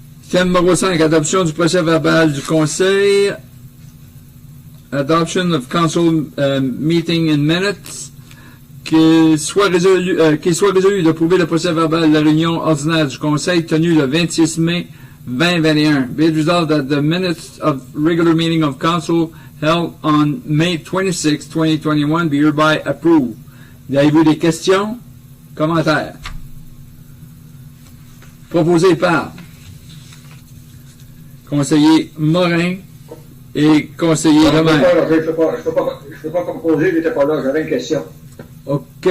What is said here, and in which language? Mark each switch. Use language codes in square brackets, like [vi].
[fr] Thème numéro 5, adoption du procès verbal du Conseil. [en] Adoption of Council Meeting in Minutes. [fr] Qu'il soit résolu d'approuver le procès verbal de la réunion ordinaire du Conseil tenue le 26 mai 2021. [en] Be it resolved that the minutes of regular meeting of Council held on May 26, 2021 be hereby approved. [fr] Avez-vous des questions? Commentaires? Proposé par conseiller Morin et conseiller Lemaire. Je ne peux pas proposer, je n'étais pas là, j'avais une question. OK.